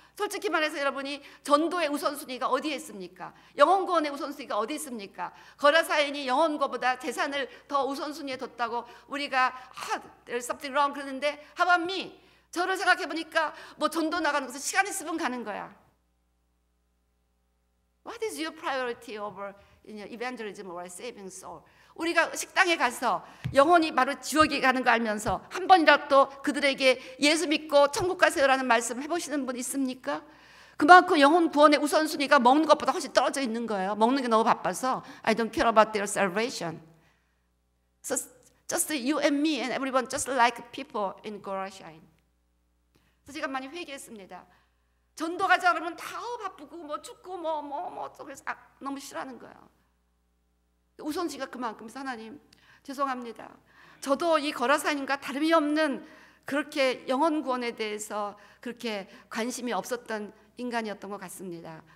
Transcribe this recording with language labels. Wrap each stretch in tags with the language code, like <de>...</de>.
<ko>솔직히 말해서 여러분이 전도의 우선순위가 어디에 있습니까? 영혼 구원의 우선순위가 어디 있습니까? 거라사인이 영혼 구원보다 재산을 더 우선순위에 뒀다고 우리가</ko> <en>there's something wrong</en> <ko>그러는데</ko> <en>how about me?</en> <ko>저를 생각해 보니까 뭐 전도 나가는 것은 시간 있으면 가는 거야.</ko> <en>What is your priority over evangelism or saving soul?</en> <ko>우리가 식당에 가서 영혼이 바로 지옥에 가는 거 알면서 한 번이라도 그들에게 예수 믿고 천국 가세요라는 말씀 해보시는 분 있습니까? 그만큼 영혼 구원의 우선순위가 먹는 것보다 훨씬 떨어져 있는 거예요. 먹는 게 너무 바빠서</ko> <en>I don't care about their salvation. So just you and me and everyone just like people in Gorashain.</en> <ko>그래서 제가 많이 회개했습니다. 전도 가자 그러면 다 바쁘고 뭐 죽고 뭐 그래서 너무 싫어하는 거예요. 우선순위가 그만큼. 하나님 죄송합니다. 저도 이 거라사인과 다름이 없는 그렇게 영혼 구원에 대해서 그렇게 관심이 없었던 인간이었던 것 같습니다.</ko>